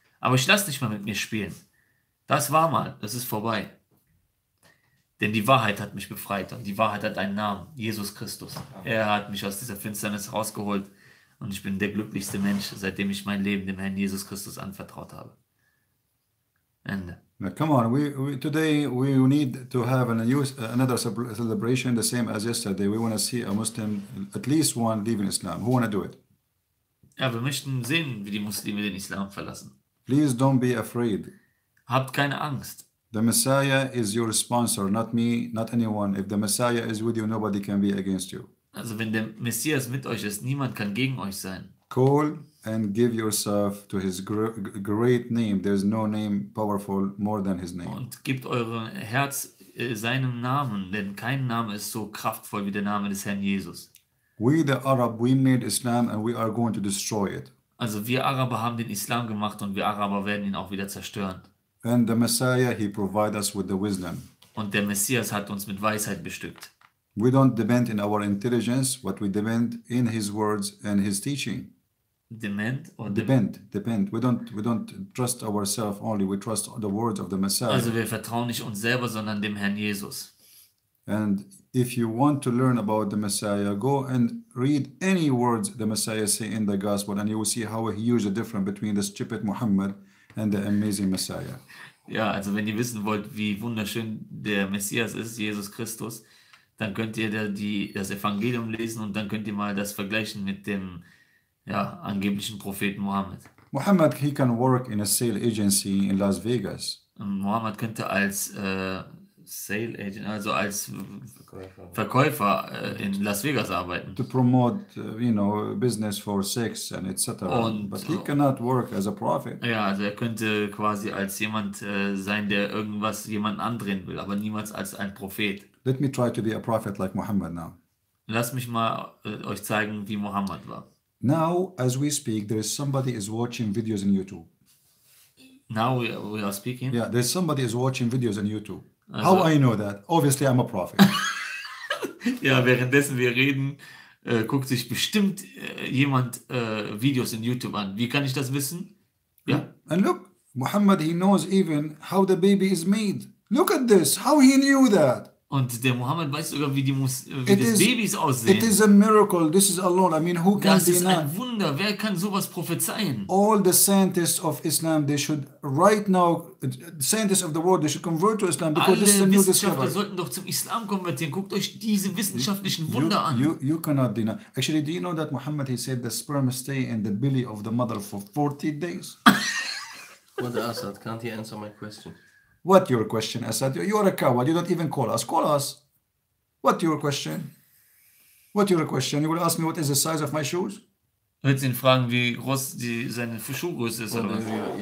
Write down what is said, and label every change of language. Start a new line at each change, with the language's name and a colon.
German: Aber ich lasse nicht mal mit mir spielen. Das war mal. Das ist vorbei. Denn die Wahrheit hat mich befreit. Und die Wahrheit hat einen Namen. Jesus Christus. Er hat mich aus dieser Finsternis rausgeholt. Und ich bin der glücklichste Mensch, seitdem ich mein Leben dem Herrn Jesus Christus anvertraut habe. Ende.
English: Now, come on, today we need to have another celebration the same as yesterday. We want to see a Muslim, at least one, leaving Islam. Who want to do it?
German: Ja, wir möchten sehen, wie die Muslime den Islam verlassen.
English: Please don't be afraid.
German: Habt keine Angst.
English: The Messiah is your sponsor, not me, not anyone. If the Messiah is with you, nobody can be against you.
German: Also wenn der Messias mit euch ist, niemand kann gegen euch sein.
English: Call and give yourself to his great name. There's no name powerful more than his name.
German: Und gebt euer Herz seinem Namen, denn kein Name ist so kraftvoll wie der Name des Herrn Jesus.
English: We the Arab, we made Islam and we are going to destroy it.
German: Also wir Araber haben den Islam gemacht und wir Araber werden ihn auch wieder zerstören.
English: And the Messiah, he provides us with the wisdom.
German: Und der Messias hat uns mit Weisheit bestückt.
English: We don't depend in our intelligence, but we depend in his words and his teaching. Depend. We don't trust ourselves only. We trust the words of the Messiah.
German: Also wir vertrauen nicht uns selber, sondern dem Herrn Jesus.
English: And if you want to learn about the Messiah, go and read any words the Messiah say in the gospel, and you will see how huge a difference between the stupid Muhammad and the amazing Messiah.
German: Ja, also wenn ihr wissen wollt, wie wunderschön der Messias ist, Jesus Christus, dann könnt ihr das Evangelium lesen und dann könnt ihr mal das vergleichen mit dem angeblichen Propheten Mohammed.
English: Muhammad, he can work in a sale agency in Las Vegas.
German: Und Mohammed könnte als Sale Agent, also als Verkäufer in Las Vegas arbeiten.
English: To promote, business for sex and etc. But he cannot work as a prophet.
German: Ja, also er könnte quasi als jemand sein, der jemanden andrehen will, aber niemals als ein Prophet.
English: Let me try to be a prophet like Muhammad now.
German: Lasst mich mal euch zeigen, wie Mohammed war.
English: Now, as we speak, there is somebody is watching videos on YouTube. Now we are speaking? Yeah, there's somebody is watching videos on YouTube. Also, how I know that? Obviously, I'm a prophet.
German: Ja, währenddessen wir reden, guckt sich bestimmt jemand Videos in YouTube an. Wie kann ich das wissen? Ja.
English: And look, Muhammad, he knows even how the baby is made. Look at this, how he knew that.
German: Und der Mohammed weiß sogar, wie das Babys aussehen.
English: It is a miracle. This is alone. I mean, who can
German: das ist ein Wunder. Wer kann sowas prophezeien?
English: All the scientists of Islam, they should right now, scientists of the world, they should convert to Islam because this is a new discovery.
German: Sollten doch zum Islam konvertieren. Guckt euch diese wissenschaftlichen Wunder an.
English: You cannot deny. Actually, do you know that Muhammad, he said the sperm stay in the belly of the mother for 40 days? What Assad, can't he answer my question? What your question, Assad? You're a coward. You don't even call us. Call us. What your question? What your question? You will ask me what is the size of my shoes?
German: Willst du ihn fragen, wie groß seine Schuhgröße ist, oder was?